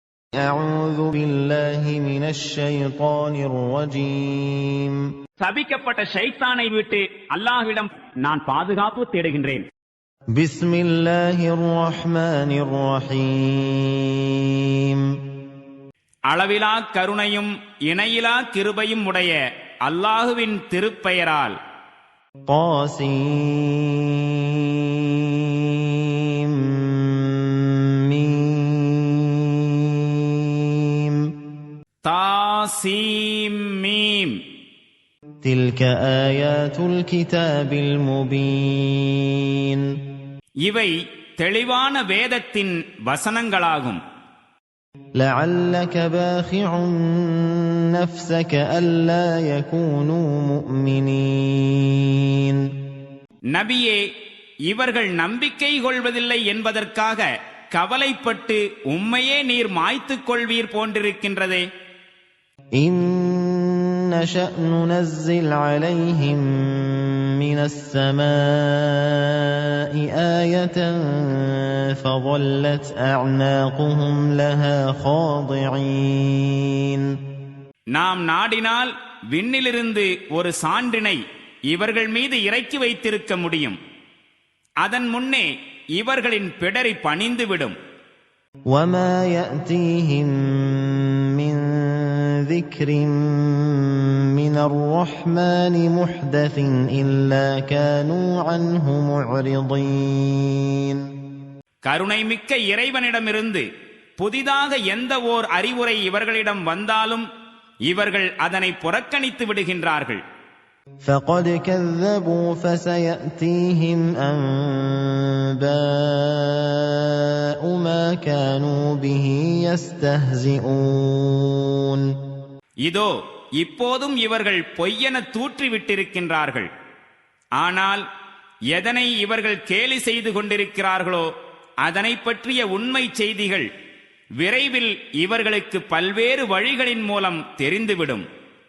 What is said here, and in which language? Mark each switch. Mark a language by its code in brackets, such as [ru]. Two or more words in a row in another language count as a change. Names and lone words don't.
[ar] أعوذ بالله من الشيطان الرجيم. [ta] சபிக்கப்பட்ட ஷைத்தானை விட்டு அல்லாஹ்விடம் நான் பாதுகாப்பு தேடுகின்றேன். [ar] بسم الله الرحمن الرحيم. [ta] அளவிலா கருணையும் இணையிலா கிருபையும் உடைய அல்லாஹுவின் திருப்பெயரால். [ar] طاسيم ميم. طاسين ميم. تلك آيات الكتاب المبين. [ta] இவை தெளிவான வேதத்தின் வசனங்களாகும். [ar] لعلك باخع نفسك ألا يكونوا مؤمنين. [ta] நபியே, இவர்கள் நம்பிக்கை கொள்வதில்லை என்பதற்காக கவலைப்பட்டு உம்மையே நீர் மாய்த்துக் கொள்வீர் போன்றிருக்கின்றதே. [ar] إن نشأ ننزل عليهم من السماء آية فظلت أعناقهم لها خاضعين. [ta] நாம் நாடினால் விண்ணிலிருந்து ஒரு சான்றினை இவர்கள் மீது இறக்கி வைத்திருக்க முடியும். அதன் முன்னே இவர்களின் பிடரி பணிந்துவிடும். [ar] وما يأتيهم من ذكر من الرحمن محدث إلا كانوا عنه معرضين. [ta] கருணைமிக்க இறைவனிடமிருந்து புதிதாக எந்த ஓர் அறிவுரை இவர்களிடம் வந்தாலும் இவர்கள் அதனை புறக்கணித்து விடுகின்றார்கள். [ar] فقد كذبوا فسيأتيهم أنباء ما كانوا به يستهزئون. [ta] இதோ இப்போதும் இவர்கள் பொய்யென தூற்றிவிட்டிருக்கின்றார்கள். ஆனால் எதனை இவர்கள் கேலி செய்து கொண்டிருக்கிறார்களோ அதனை பற்றிய உண்மை செய்திகள் விரைவில் இவர்களுக்கு பல்வேறு வழிகளின் மூலம் தெரிந்துவிடும்.